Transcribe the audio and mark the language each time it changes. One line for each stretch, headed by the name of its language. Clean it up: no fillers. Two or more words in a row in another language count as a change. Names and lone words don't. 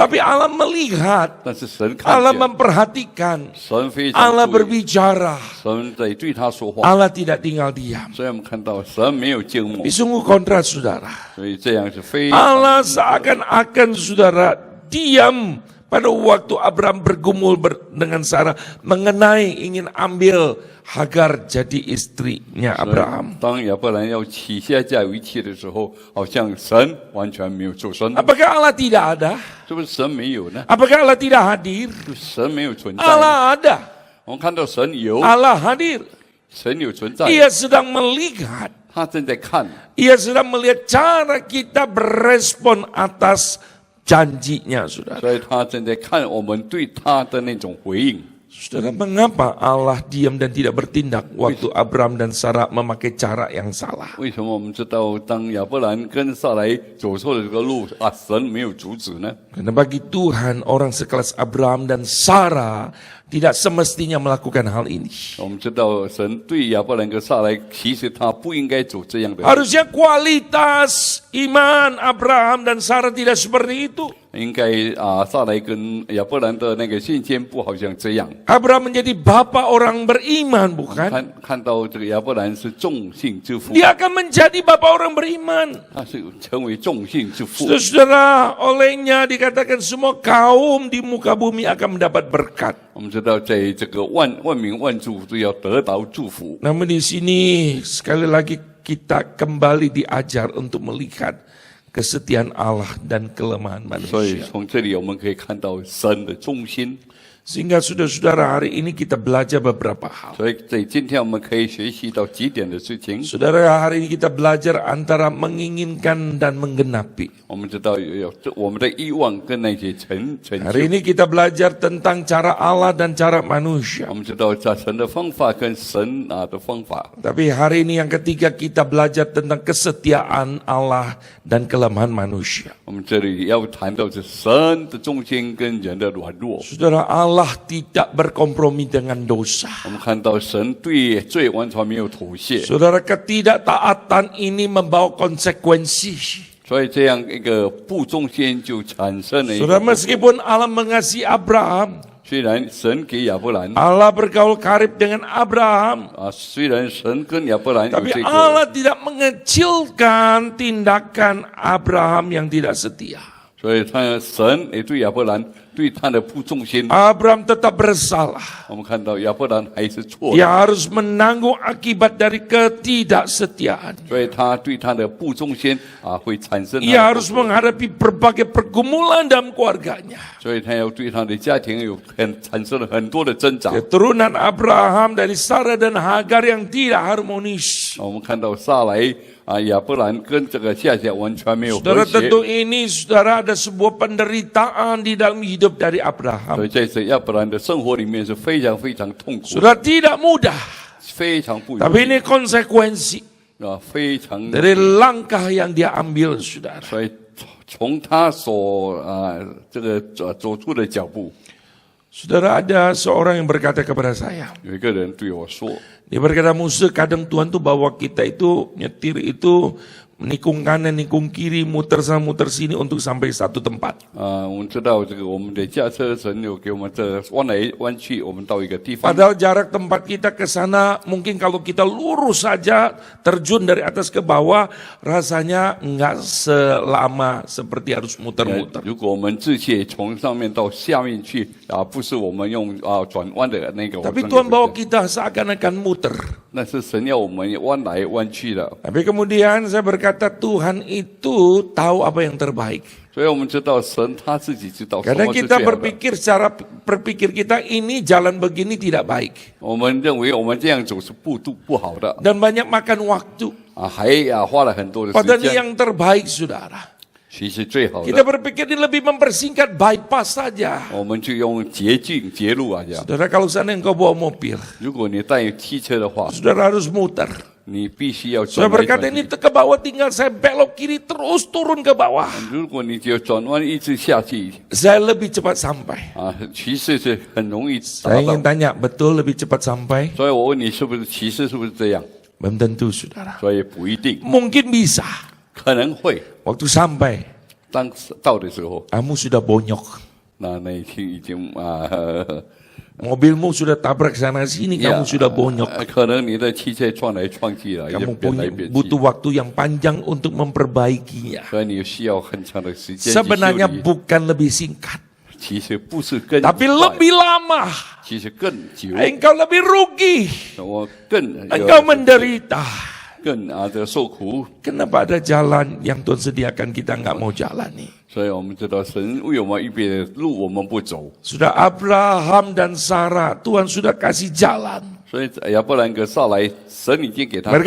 Indonesian: tapi Allah melihat.
Chinese: 但是神看 Allah 见，
Indonesian: memperhatikan.
Chinese: 神非常 Allah 注意，
Indonesian: berbicara.
Chinese: 神在对他说话。
Indonesian: Allah tidak tinggal diam.
Chinese: 所以我们看到神没有静默
Indonesian: Ini，sungguh kontras saudara.
Chinese: 所以这样是非常
Indonesian: Allah seakan-akan saudara diam pada waktu Abraham bergumul dengan Sarah mengenai ingin ambil Hagar jadi istrinya Abraham.
Chinese: 当亚伯兰要起夏甲为妻的时候，好像神完全没有做声，
Indonesian: Apakah Allah tidak ada?
Chinese: 是不是神没有呢？
Indonesian: Apakah Allah tidak hadir?
Chinese: 是神没有存在。
Indonesian: Allah ada.
Chinese: 我们看到神有，
Indonesian: Allah hadir.
Chinese: 神有存在，
Indonesian: Ia sedang melihat.
Chinese: 他正在看，
Indonesian: Ia sedang melihat cara kita berespon atas janjinya, saudara.
Chinese: 所以他正在看我们对他的那种回应。
Indonesian: Saudara, mengapa Allah diam dan tidak bertindak waktu Abraham dan Sarah memakai cara yang salah?
Chinese: 为什么我们知道当亚伯兰跟撒来走错了这个路神没有阻止呢？
Indonesian: Karena bagi Tuhan, orang sekelas Abraham dan Sarah tidak semestinya melakukan hal ini.
Chinese: 我们知道神对亚伯兰跟撒来，其实他不应该走这样的路，
Indonesian: Harusnya kualitas iman Abraham dan Sarah tidak seperti itu.
Chinese: 应该撒来跟亚伯兰的那个信心不好像这样。
Indonesian: Abraham menjadi bapa orang beriman, bukan?
Chinese: 看到这个亚伯兰是众信之父，
Indonesian: Dia akan menjadi bapa orang beriman.
Chinese: 他是成为众信之父。
Indonesian: Saudara, olehnya dikatakan semua kaum di muka bumi akan mendapat berkat.
Chinese: 我们知道，在这个万民万族都要得到祝福。
Indonesian: Namun di sini sekali lagi kita kembali diajar untuk melihat kesetiaan Allah dan kelemahan
Chinese: 所以
Indonesian: manusia.
Chinese: 从这里我们可以看到神的忠心。
Indonesian: Sehingga saudara-saudara hari ini kita belajar beberapa hal.
Chinese: 所以在今天我们可以学习到几点的事情。
Indonesian: Saudara, hari ini kita belajar antara menginginkan dan menggenapi.
Chinese: 我们知道有我们的欲望跟那些成就。
Indonesian: Hari ini kita belajar tentang cara Allah dan cara manusia.
Chinese: 我们知道神的方法跟神的方法。
Indonesian: Tapi hari ini yang ketiga kita belajar tentang kesetiaan Allah dan kelemahan manusia.
Chinese: 我们这里要谈到是神的忠心跟人的软弱。
Indonesian: Saudara, Allah tidak berkompromi dengan dosa.
Chinese: 我们看到神对罪完全没有妥协。
Indonesian: Saudara, ketidaktaatan ini membawa konsekuensi.
Chinese: 所以这样一个不忠心就产生了一
Indonesian: Saudara,
Chinese: 个。
Indonesian: meskipun Allah mengasihi Abraham,
Chinese: 虽然神给亚伯兰
Indonesian: Allah bergaul karib dengan Abraham,
Chinese: 虽然神跟亚伯兰有
Indonesian: tapi
Chinese: 这个，
Indonesian: Allah tidak mengecilkan tindakan Abraham yang tidak setia.
Chinese: 所以神也对亚伯兰对他的不忠心，
Indonesian: Abraham tetap bersalah.
Chinese: 我们看到亚伯兰还是错
Indonesian: Dia
Chinese: 的，
Indonesian: harus menanggung akibat dari ketidaksetiaan.
Chinese: 所以他对他的不忠心会产生，
Indonesian: Ia harus menghadapi berbagai pergumulan dalam keluarganya.
Chinese: 所以他要对他的家庭产生了很多的挣扎。
Indonesian: Keturunan Abraham dari Sarah dan Hagar yang tidak harmonis.
Chinese: 我们看到撒来亚伯兰跟这个夏甲完全没有和
Indonesian: Saudara,
Chinese: 谐，
Indonesian: tentu ini saudara ada sebuah penderitaan di dalam hidup dari
Chinese: 所 Abraham. 以在这亚伯兰的生活里面是非常非常痛苦，
Indonesian: Saudara, tidak mudah.
Chinese: 非常不容
Indonesian: Tapi
Chinese: 易
Indonesian: ini konsekuensi
Chinese: 非常。
Indonesian: dari langkah yang dia ambil, saudara.
Chinese: 所以从他所这个走出的脚步，
Indonesian: Saudara, ada seorang yang berkata kepada saya.
Chinese: 有一个人对我说。
Indonesian: Dia berkata, Musa, kadang Tuhan tuh bawa kita itu nyetir itu nikung kanan, nikung kiri, muter sana, muter sini untuk sampai satu tempat.
Chinese: 我们知道这个我们的驾车神有给我们这弯来弯去，我们到一个地方。
Indonesian: Padahal jarak tempat kita ke sana mungkin kalau kita lurus saja terjun dari atas ke bawah rasanya enggak selama seperti harus muter-muter.
Chinese: 如果我们自切从上面到下面去不是我们用转弯的那个。
Indonesian: Tapi Tuhan bawa kita seakan-akan muter.
Chinese: 那是神要我们弯来弯去的。
Indonesian: Tapi kemudian saya berkata Tuhan itu tahu apa yang terbaik.
Chinese: 所以我们知道神他自己知道什
Indonesian: Kadang
Chinese: 么是
Indonesian: kita
Chinese: 最好的。
Indonesian: berpikir secara berpikir kita ini jalan begini tidak baik.
Chinese: 我们认为我们这样走是不好的
Indonesian: Dan banyak makan waktu.
Chinese: 还花了很多的时
Indonesian: Padahal ini
Chinese: 间。
Indonesian: yang terbaik, saudara.
Chinese: 其实最好
Indonesian: Kita
Chinese: 的，
Indonesian: berpikir ini lebih mempersingkat bypass saja.
Chinese: 我们就用捷径捷路这样。
Indonesian: Saudara, kalau sana engkau bawa mobil,
Chinese: 如果你带汽车的话，
Indonesian: saudara harus muter.
Chinese: 你必须要
Indonesian: Saudara
Chinese: 转来
Indonesian: berkata
Chinese: 转
Indonesian: ini
Chinese: 去。
Indonesian: ke bawah tinggal saya belok kiri terus turun ke bawah.
Chinese: 如果你只有转弯一直下去
Indonesian: Saya lebih cepat sampai.
Chinese: 其实是很容易
Indonesian: Saya
Chinese: 达
Indonesian: ingin
Chinese: 到。
Indonesian: tanya, betul lebih cepat sampai?
Chinese: 所以我问你，是不是其实是不是这样？
Indonesian: Belum tentu, saudara.
Chinese: 所以不一定，
Indonesian: Mungkin bisa.
Chinese: 可能会。
Indonesian: Waktu sampai,
Chinese: 当到的时候，
Indonesian: kamu sudah bonyok.
Chinese: 那一天已经
Indonesian: Mobilmu sudah tabrak sana sini, kamu sudah bonyok.
Chinese: 可能你的汽车撞来撞去了，也
Indonesian: Kamu
Chinese: 变来变去
Indonesian: butuh，waktu yang panjang untuk memperbaikinya.
Chinese: 所以你需要很长的时间去修
Indonesian: Sebenarnya
Chinese: 理。
Indonesian: bukan lebih singkat,
Chinese: 其实不是更
Indonesian: tapi
Chinese: 快，
Indonesian: lebih lama.
Chinese: 其实更久，
Indonesian: Engkau lebih rugi,
Chinese: 我更
Indonesian: engkau menderita.
Chinese: 更的受苦。
Indonesian: Kenapa ada jalan yang Tuhan sediakan kita nggak mau jalani?
Chinese: 所以我们知道神为我们预备的路，我们不走。
Indonesian: Sudah Abraham dan Sarah, Tuhan sudah kasih jalan.
Chinese: 所以亚伯兰跟撒来，神已经给他
Indonesian: Mereka